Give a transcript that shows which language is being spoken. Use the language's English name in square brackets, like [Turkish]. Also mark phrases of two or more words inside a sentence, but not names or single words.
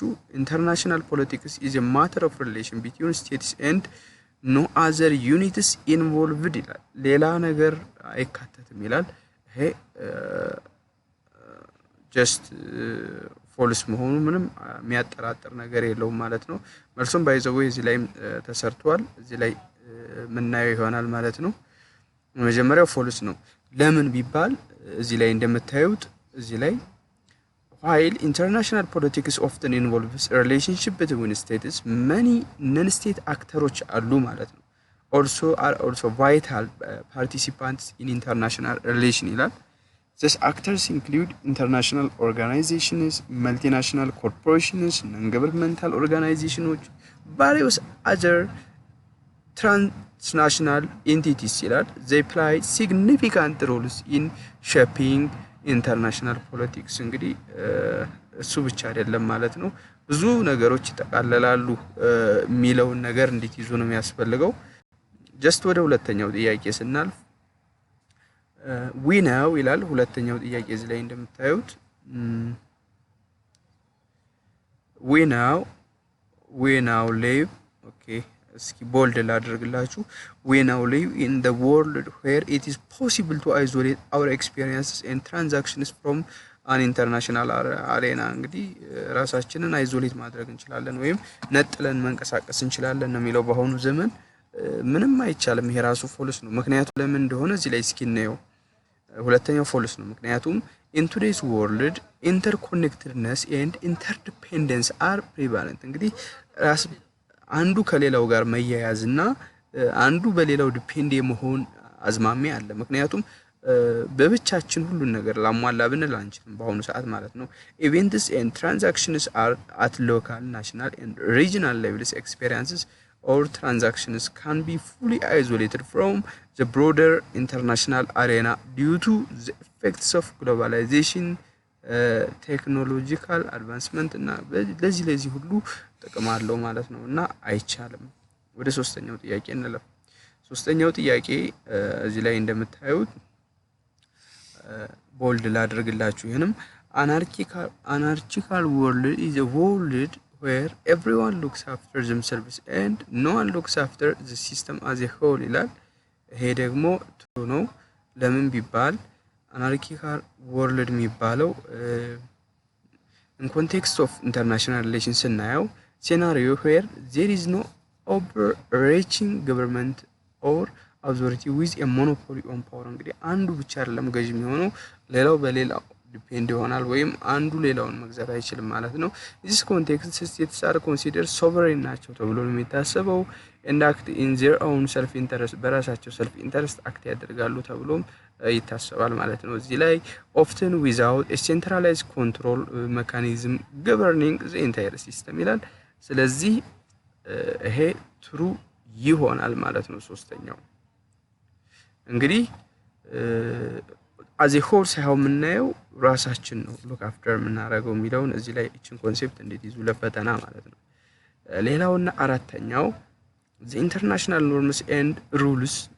[English] International politics is a matter of relation between states and no other units involved [Amharic] ይላል። ሌላ ነገር አይካተትም ይላል። ይሄ [English] just false [Amharic] መሆኑ ምንም የሚያጠራጥር ነገር የለውም ማለት ነው። መልሱም ባይዘው እዚህ ላይ ተሰርቷል። እዚህ ላይ ምናየው ይሆናል ማለት ነው። መጀመሪያው ፎልስ ነው። ለምን ቢባል እዚህ ላይ እንደምታዩት እዚህ [English] ላይ while international politics often involves relationship between states many non-state actors [Amharic] አሉ ማለት ነው። [English] also vital participants in international relation ይላል። These actors include international organizations, multinational corporations, non-governmental organizations, various other transnational entities [Amharic] ይላል። [English] They play significant roles in shaping international politics። [Amharic] እንግዲህ እሱ ብቻ አይደለም ማለት ነው። ብዙ ነገሮች ይጠቃለላሉ የሚለውን ነገር እንድትይዙ ነው የሚያስፈልገው። ጀስት ወደ ሁለተኛው ጥያቄ ስናልፍ [English] we now [Amharic] ይላል። ሁለተኛው ጥያቄ እዚህ ላይ እንደምታዩት [English] we now live okay [Amharic] እስኪ ቦልድ ላድርግላችሁ። [English] we now live in the world where it is possible to isolate our experiences and transactions from an international arena። [Amharic] እንግዲህ ራሳችንን አይዞሌት ማድረግ እንችላለን ወይም ነጥለን መንቀሳቀስ እንችላለን ነው የሚለው። በአሁኑ ዘመን ምንም አይቻልም። ይሄ ራሱ ፎልስ ነው። ምክንያቱም ለምን እንደሆነ እዚህ ላይ እስኪ እናየው። ሁለተኛው ፎልስ ነው። ምክንያቱም [English] in today's world interconnectedness and interdependence are prevalent። [Amharic] እንግዲህ አንዱ ከሌላው ጋር መያያዝና አንዱ በሌላው ዲፔንድ የመሆን አዝማሚያ አለ። ምክንያቱም በብቻችን ሁሉን ነገር ላሟላ ብንል አንችልም በአሁኑ ሰዓት ማለት ነው። [English] events and transactions are at local, national and regional levels. Experiences or transactions can be fully isolated from the broader international arena due to the effects of globalization, technological advancement [Amharic] እና ለዚህ ሁሉ ጥቅም አለው ማለት ነው እና አይቻልም። ወደ ሶስተኛው ጥያቄ እንለፍ። ሶስተኛው ጥያቄ እዚህ ላይ እንደምታዩት ቦልድ ላድርግላችሁ። ይሄንም [English] anarchical world is a world where everyone looks after themselves and no one looks after the system as a whole [Amharic] ይላል። ይሄ ደግሞ ትሩ ነው። ለምን ቢባል [English] anarchical world የሚባለው in context of international relations ስናየው scenario where there is no overreaching government or authority with a monopoly on [Amharic] power። እንግዲህ አንዱ ብቻ አይደለም ገዥ የሚሆነው፣ ሌላው በሌላው ዲፔንድ ይሆናል ወይም አንዱ ሌላውን መግዛት አይችልም ማለት ነው። [English] this context states are considered sovereign [Amharic] ናቸው ተብሎ ነው የሚታሰበው [English] and act in their own self interest [Amharic] በራሳቸው [English] self interest [Amharic] አክት ያደርጋሉ ተብሎም ይታሰባል ማለት ነው። እዚህ ላይ [English] often without a centralized control mechanism governing the entire system [Amharic] ይላል። ስለዚህ ይሄ ትሩ ይሆናል ማለት ነው። ሶስተኛው እንግዲህ [English] as a whole [Amharic] ሳይሆን የምናየው ራሳችን ነው [English] look after [Amharic] የምናደርገው የሚለውን እዚህ ላይ እቺን ኮንሴፕት እንዴት ይዙ ለፈተና ማለት ነው። ሌላውና አራተኛው [English] the international norms and rules